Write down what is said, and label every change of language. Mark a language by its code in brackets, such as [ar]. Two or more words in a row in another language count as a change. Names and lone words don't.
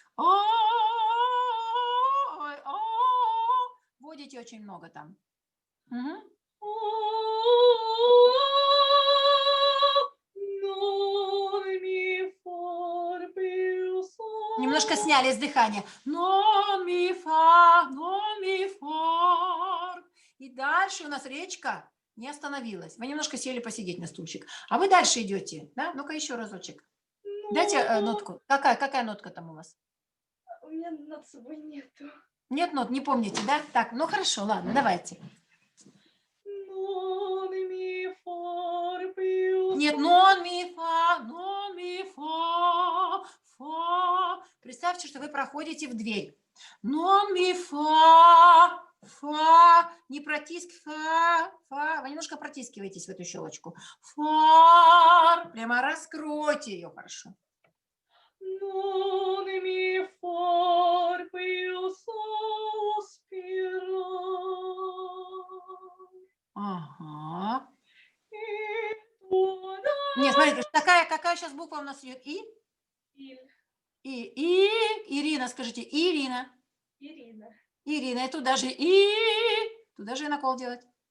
[ru] Вводите очень много там. Немножко сняли с дыхания. Но, [it] mi, fa, no, mi, фа. [ru] И дальше у нас речка не остановилась. Вы немножко сели посидеть на стульчик. А вы дальше идете. Да? Ну-ка еще разочек. Дайте нотку. Какая нотка там у вас? У меня над собой нету. Нет нот, не помните, да? Так, ну хорошо, ладно, давайте. Нет, [it] non, mi, fa, fa. [ru] Представьте, что вы проходите в дверь. [it] Non, mi, fa, ne fa. [ru] Вы немножко протискиваетесь в эту щелочку. Фа, прямо раскройте ее хорошо. [it] Non mi forpio sospiro. [ru] Ага. Нет, смотрите, какая сейчас буква у нас идет? И? Ирина, скажите, Ирина. Ирина, и туда же туда же и накол делать.